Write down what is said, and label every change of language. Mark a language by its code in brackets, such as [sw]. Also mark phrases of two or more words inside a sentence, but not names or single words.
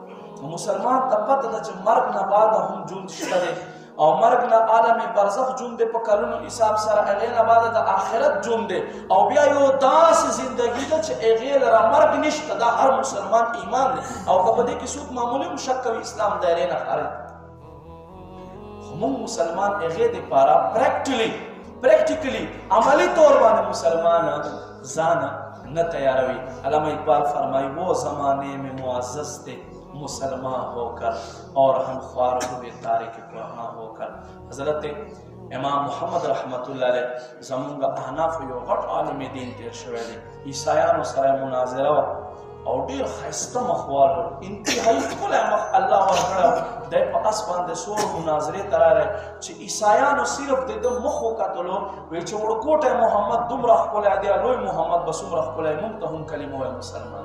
[ps] مسلمان ته پته ده چې مرګ نه بعد هم ژوند شته دی او مرګ نه عالم برزخ ژوند دی په کلونو حساب سره هغې نه بعد د آخرت ژوند دی او بیا یو داسې زندګي ده چې هغې لره مرګ نشته. دا هر مسلمان ایمان دی او که په دې کې څوک معمولي هم شک کوي اسلام دایرې نه خارج. خو موږ مسلمان هغې دپاره پریکټیکلی عملی طور باندې مسلمان ځان نه تیاروي. [ur] علامہ اقبال فرمائی وہ زمانے میں معزز تھے مسلمان ہو کر اور ہم خوار ہوئے تارک قرآن ہو کر. [ps] حضرت امام محمد [ar] رحمت اللہ علیہ [ps] زمونږ احناف یو غټ عالم دین تیر شوی دی. عیسایانو سره مناظره وه او ډېر ښایسته مخوال و انتهایي ښکلی مخ الله ورکړی. دی په اس باندې سور مناظرې ته راغی چې عیسایانو صرف د ده مخ وکتلو وایي چې وړکوټی محمد دومره ښکلی دی لوی محمد به څومره ښکلی موږ ته هم کلمه وایي مسلمان.